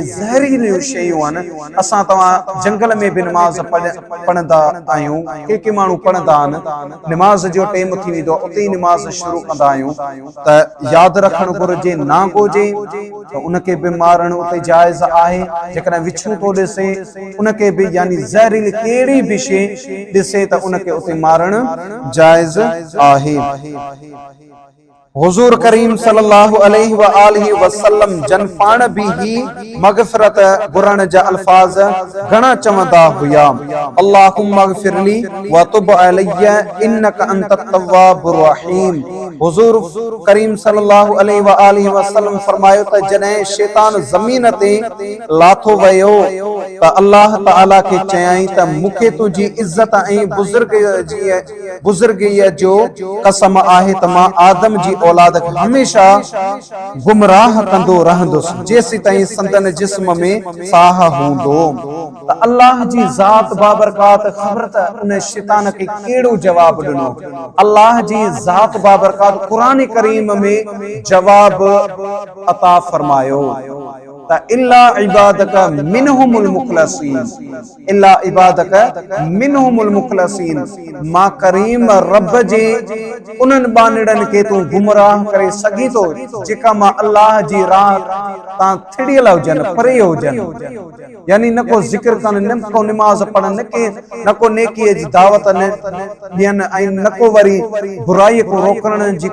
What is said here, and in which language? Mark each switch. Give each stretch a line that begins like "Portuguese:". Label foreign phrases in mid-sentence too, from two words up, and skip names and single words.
Sindhi: ज़हरीलियूं शयूं आहिनि असां तव्हां जंगल में बि निमाज़ पढ़ंदा आहियूं के माण्हू पढ़ंदा आहिनि निमाज़ जो टाइम थी वेंदो आहे उते ई निमाज़ शुरू कंदा आहियूं त यादि रखणु घुरिजे नांग हुजे त उनखे बि मारणु उते जाइज़ आहे जेकॾहिं विछू थो ॾिसे उनखे बि यानी ज़हरीली कहिड़ी बि शइ ॾिसे त उनखे उते मारणु जायज़ आहे हुजूर करीम
Arabic: صلى الله عليه وآله وسلم
Sindhi: जन पाण बि ही मग़फ़िरत घुरण जा अल्फाज़ घणा चवंदा हुया
Arabic: اللهم اغفر لي وتب علي إنك أنت التواب الرحيم
Sindhi: हुजूर करीम
Arabic: صلى الله عليه وآله وسلم
Sindhi: फरमायो त जॾहिं शैतान ज़मीन ते लाथो वियो त अल्लाह ताला खे चयाई त मूंखे तुंहिंजी इज़त ऐं बुज़ुर्गीअ जो कसम आहे त मां आदम जी औलाद खे हमेशा गुमराह कंदो रहंदुसि जेसि ताईं संदन जिस्म में साह हूंदो त अल्लाह जी ज़ात बाबरकात ख़बर त उन शैतान खे कहिड़ो जवाब ॾिनो अल्लाह जी ज़ात बाबरकात क़ुरान करीम में जवाब अता फरमायो त
Arabic: إلا عبادك منهم المخلصين إلا عبادك منهم المخلصين
Sindhi: मां करीम रब जे उन्हनि बानड़नि खे तूं गुमराह करे सघी थो जेका मां अल्लाह जी राह तां थिड़ियल हुजनि परे हुजनि यानी न को ज़िक्र कनि न को निमाज़ पढ़नि न को नेकीअ जी दावत ॾियनि ऐं न को वरी बुराईअ को रोकण जी